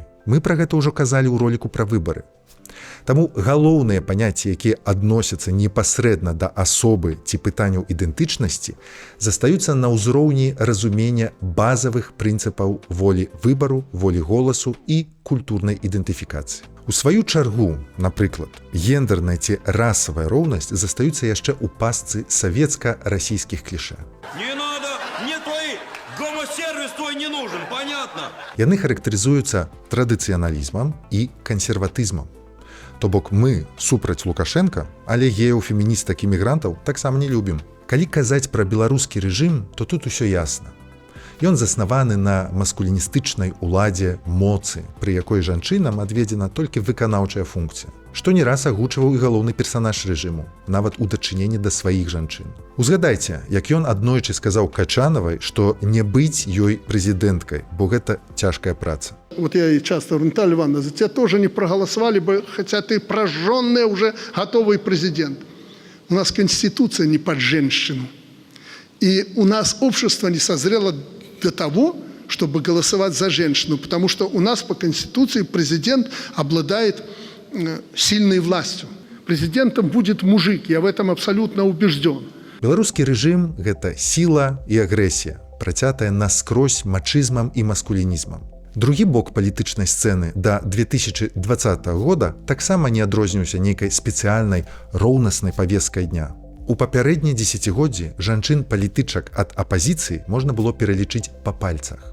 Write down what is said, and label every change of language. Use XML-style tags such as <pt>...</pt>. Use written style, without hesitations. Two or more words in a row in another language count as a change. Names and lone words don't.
<be>Мы пра гэта ўжо казалі ў роліку пра выбары. Таму галоўныя паняцці, якія адносяцца непасрэдна да асобы ці пытанняў ідэнтычнасці, застаюцца на ўзроўні разумення базавых прынцыпаў волі выбару, волі голасу і культурнай ідэнтыфікацыі. У сваю чаргу, напрыклад, гендерная ці расавая роўнасць застаюцца яшчэ ў пастцы савецка-расійскіх клішэ.</be> <ru>Не надо, мне твой гомосервис твой не нужен, понятно?</ru> <be>Яны характарызуюцца традыцыяналізмам і кансерватызмам. То бок мы супраць Лукашенка, але геяў, феміністак і мігрантаў таксама не любім. Калі казаць пра беларускі рэжым, то тут усё ясна. Ён заснаваны на маскуліністычнай уладзе моцы, пры якой жанчынам адведзена толькі выканаўчая функцыя, што не раз агучваў і галоўны персанаж рэжыму, нават у дачыненні да сваіх жанчын. Узгадайце, як ён аднойчы сказаў Качанавай, што не быць ёй прэзідэнткай, бо гэта цяжкая праца.</be> <ru>Вот я и часто говорю: Наталья Ивановна, за тебя тоже не проголосовали бы, хотя ты прожженный уже готовый президент. У нас Конституция не под женщину. И у нас общество не созрело до того, чтобы голосовать за женщину, потому что у нас по Конституции президент обладает сильной властью. Президентом будет мужик, я в этом абсолютно убежден.</ru> <be>Беларускі рэжым – гэта сіла і агрэсія, працятая наскрозь мачызмам і маскулінізмам. Другі бок палітычнай сцэны да 2020 года таксама не адрозніваўся нейкай спецыяльнай роўнаснай павесткай дня. У папярэднія дзесяцігоддзі жанчын-палітычак ад апазіцыі можна было пералічыць па пальцах.</be>